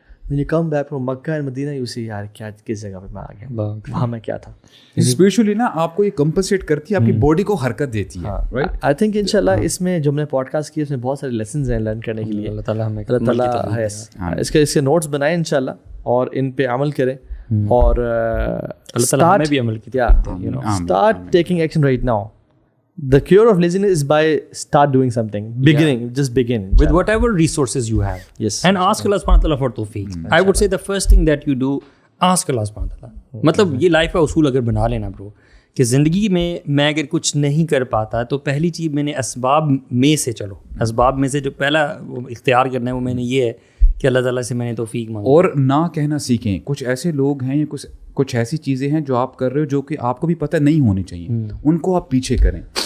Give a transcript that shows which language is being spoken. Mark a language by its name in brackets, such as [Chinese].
[English] when you come back from Makkah and Medina you see [Hindi] यार क्या किस जगह पे मैं आ गया, वहाँ मैं क्या था. स्पिरिचुअली ना आपको ये कंपनसेट करती है, आपकी बॉडी को हरकत देती है, राइट. [English] I think [Hindi] इंशाल्लाह इसमें जो हमने पॉडकास्ट किया उसमें बहुत सारे लेसन्स हैं लर्न करने के लिए. अल्लाह ताला हमें इसके नोट्स बनाएं इंशाल्लाह और इन पे अमल करें और हमें भी अमल [English] start taking action right now. The cure of laziness is by start doing something, just begin with whatever resources you have. Yes, and ask Allah subhanahu wa ta'ala for tawfiq. I would say the first thing that you do, ask Allah subhanahu wa ta'ala. [Hindi] मतलब ये life का उसूल अगर बना लेना bro कि ज़िंदगी में मैं अगर कुछ नहीं कर पाता तो पहली चीज़ मैंने असबाब में से चलो, असबाब में से जो पहला वो इख्तियार करना है वो मैंने ये है कि अल्लाह ताला से मैंने तौफीक मांगी. और ना कहना सीखें. कुछ ऐसे लोग हैं या कुछ ऐसी चीज़ें हैं जो आप कर रहे हो जो कि आपको भी पता नहीं होनी चाहिए, उनको आप पीछे करें.